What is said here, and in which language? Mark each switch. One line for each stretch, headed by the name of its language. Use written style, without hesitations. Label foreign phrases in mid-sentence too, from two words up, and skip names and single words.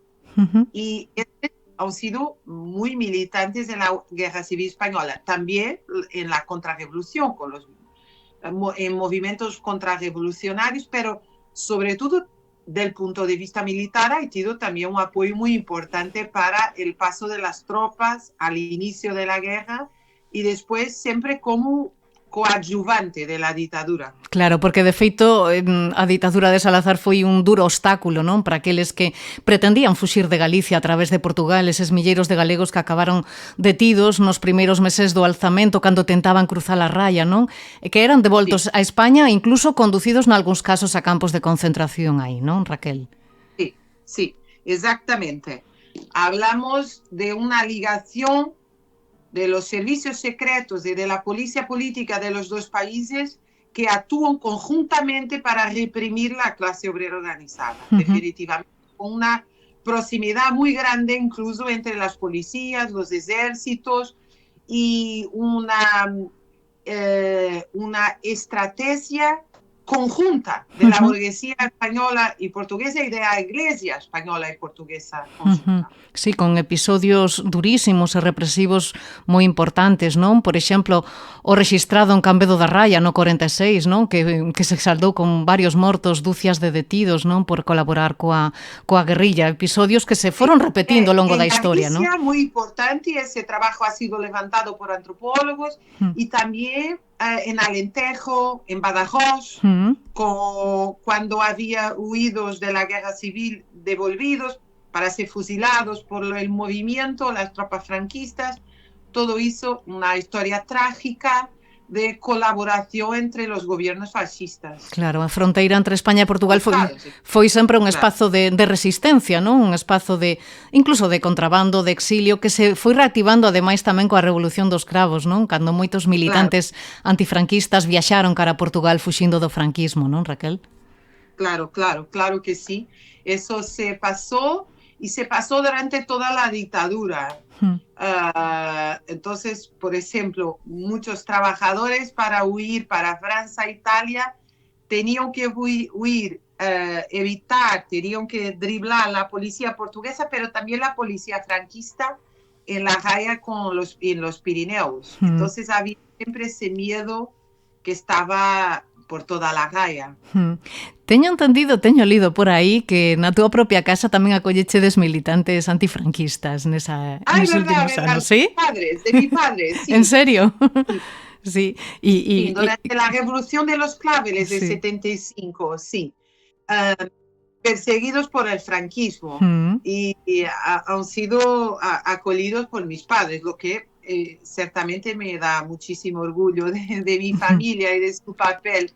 Spanish: Y han sido muy militantes en la Guerra Civil Española, también en la contrarrevolución, en movimientos contrarrevolucionarios, pero sobre todo del punto de vista militar ha tenido también un apoyo muy importante para el paso de las tropas al inicio de la guerra y después siempre como coadjuvante de la ditadura.
Galician: Claro, porque de feito a ditadura de Salazar foi un duro obstáculo, non? Para aqueles que pretendían fuxir de Galicia a través de Portugal, eses milleiros de galegos que acabaron detidos nos primeiros meses do alzamento cando tentaban cruzar a raya, non? E que eran devoltos a España, incluso conducidos nalgúns casos a campos de concentración aí, non, Raquel?
Spanish: Sí, sí, exactamente. Hablamos de una ligación de los servicios secretos y de la policía política de los dos países que actúan conjuntamente para reprimir la clase obrera organizada, definitivamente, con una proximidad muy grande, incluso entre las policías, los ejércitos, y una estrategia conjunta de la burguesía española y portuguesa y de la iglesia española y portuguesa.
Galician: Sí, con episodios durísimos e represivos moi importantes, non? Por exemplo, o rexistrado en Cambedo da Raya no 46, non? Que se saldou con varios mortos, dúcias de detidos, non? Por colaborar coa guerrilla. Episodios que se foron repetindo ao longo da historia, non? En Galicia, moi importante,
Spanish: ese trabajo ha sido levantado por antropólogos y también en Alentejo, en Badajoz, cuando había huidos de la guerra civil devolvidos para ser fusilados por el movimiento, las tropas franquistas. Todo hizo una historia trágica de colaboración entre los gobiernos fascistas.
Galician: Claro, a fronteira entre España e Portugal foi sempre un espazo de resistencia, non? Un espazo incluso de contrabando, de exilio, que se foi reactivando ademais tamén coa Revolución dos Cravos, non? Cando moitos militantes antifranquistas viaxaron cara a Portugal fuxindo do franquismo, non, Raquel?
Spanish: Claro que sí. Eso se pasó y se pasó durante toda la dictadura. Entonces, por ejemplo, muchos trabajadores para huir para Francia e Italia tenían que huir, tenían que driblar la policía portuguesa, pero también la policía franquista en la Raya en los Pirineos. Entonces había siempre ese miedo que estaba por toda la Raya.
Galician: Teño lido por aí que na túa propia casa tamén acollechedes militantes antifranquistas nos últimos anos, ¿sí?
Spanish: De mi padre, sí. ¿En serio? Sí. Sí, durante la Revolución de los Claveles de 75, sí. Perseguidos por el franquismo y han sido acollidos por mis padres, lo que ciertamente me da muchísimo orgullo de mi familia y de su papel.